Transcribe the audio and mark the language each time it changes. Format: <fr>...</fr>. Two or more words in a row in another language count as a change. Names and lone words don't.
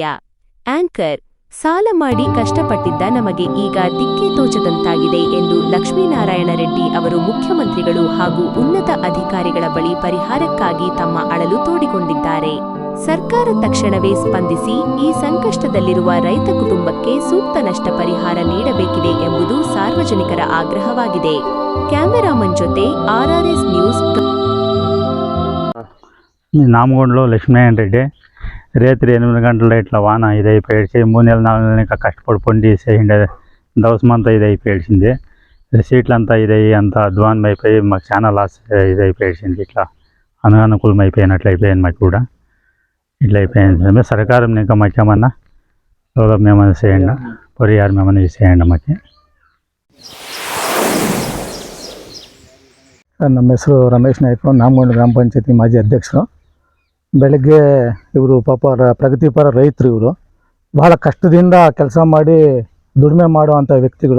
<kn>ಆಂಕರ್: ಸಾಲ ಮಾಡಿ ಕಷ್ಟಪಟ್ಟಿದ್ದ ನಮಗೆ ಈಗ ದಿಕ್ಕೇ ತೋಚದಂತಾಗಿದೆ ಎಂದು ಲಕ್ಷ್ಮೀನಾರಾಯಣ ರೆಡ್ಡಿ ಅವರು ಮುಖ್ಯಮಂತ್ರಿಗಳು ಹಾಗೂ ಉನ್ನತ ಅಧಿಕಾರಿಗಳ ಬಳಿ ಪರಿಹಾರಕ್ಕಾಗಿ ತಮ್ಮ ಅಳಲು ತೋಡಿಕೊಂಡಿದ್ದಾರೆ. ಸರ್ಕಾರ ತಕ್ಷಣವೇ ಸ್ಪಂದಿಸಿ ಈ ಸಂಕಷ್ಟದಲ್ಲಿರುವ ರೈತ ಕುಟುಂಬಕ್ಕೆ ಸೂಕ್ತ ನಷ್ಟ ಪರಿಹಾರ ನೀಡಬೇಕಿದೆ ಎಂಬುದು ಸಾರ್ವಜನಿಕರ ಆಗ್ರಹವಾಗಿದೆ. ಕ್ಯಾಮೆರಾಮನ್ ಜೊತೆ RRS ನ್ಯೂಸ್.</kn> <te>నామగొండలో లక్ష్మీనారాయణ రెడ్డి. రేత్రి 8 గంటల ఇట్లా వాన ఇది అయిపోయేసి 3 నెలలు 4 నెలలు ఇంకా కష్టపడి పండి చేసిండే దవసమంతా ఇది అయిపోయేసింది. సీట్లంతా ఇదయ్యి అంతా అధ్వానం అయిపోయి మాకు చాలా లాస్ ఇది అయిపోయేసింది. ఇట్లా అననుకూలం అయిపోయినట్లు అయిపోయింది మాకు కూడా. ఇట్లా అయిపోయింది. సర్కారం ఇంకా మాకేమన్నా సౌలభ్యం ఏమైనా చేయండి, పరిహారం ఏమైనా చేయండి మాకు.</te> <kn>ನಮ್ಮ ಹೆಸರು ರಮೇಶ್ ನಾಯ್ಕ, ನಾಮಗೊಂಡ್ಲು ಗ್ರಾಮ ಪಂಚಾಯತಿ ಮಾಜಿ ಅಧ್ಯಕ್ಷರು. ಬೆಳಗ್ಗೆ ಇವರು ಪಾಪ ಪ್ರಗತಿಪರ ರೈತರು. ಇವರು ಭಾಳ ಕಷ್ಟದಿಂದ ಕೆಲಸ ಮಾಡಿ ದುಡಿಮೆ ಮಾಡುವಂಥ ವ್ಯಕ್ತಿಗಳು.</kn>